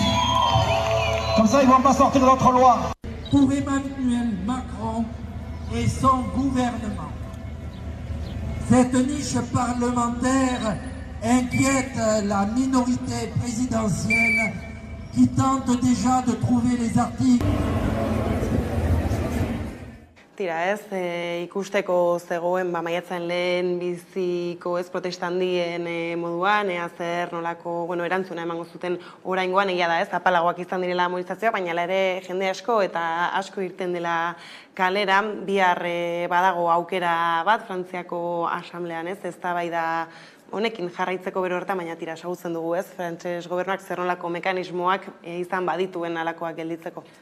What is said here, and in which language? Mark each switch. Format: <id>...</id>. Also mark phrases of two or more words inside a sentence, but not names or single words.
<fr>Comme ça, ils ne vont pas sortir d'autres lois. Pour Emmanuel Macron et son gouvernement, cette niche parlementaire inquiète la minorité présidentielle qui tente déjà de trouver les articles.</fr> <eu>Tira ez, ikusteko zegoen maiatzaren lehen biziko ez protesta handien moduan, zer nolako erantzuna emango zuten oraingoan, egia da ez, apalagoak izan direla mobilizazioa, baina ere jende asko eta asko irten dela kalera, bihar badago aukera bat Frantziako asamblean ez, eztabaida honekin jarraitzeko bero horretan, baina tira ezagutzen dugu ez, frantses gobernuak zer nolako mekanismoak izan badituen alakoak gelditzeko.</eu>